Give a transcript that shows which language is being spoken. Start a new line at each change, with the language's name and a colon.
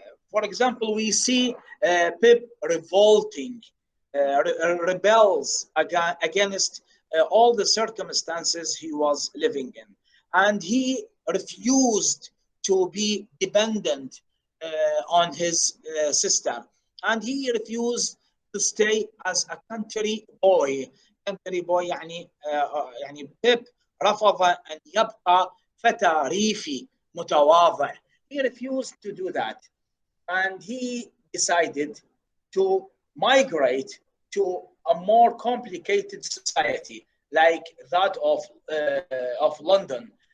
English: For example, we see Pip revolting, rebels against all the circumstances he was living in. And he refused to be dependent on his sister. And he refused to stay as a country boy.
Arabic: country boy يعني بيب رفض أن يبقى فتى ريفي متواضع.
English: He refused to do that. And he decided to migrate to a more complicated society like that of London.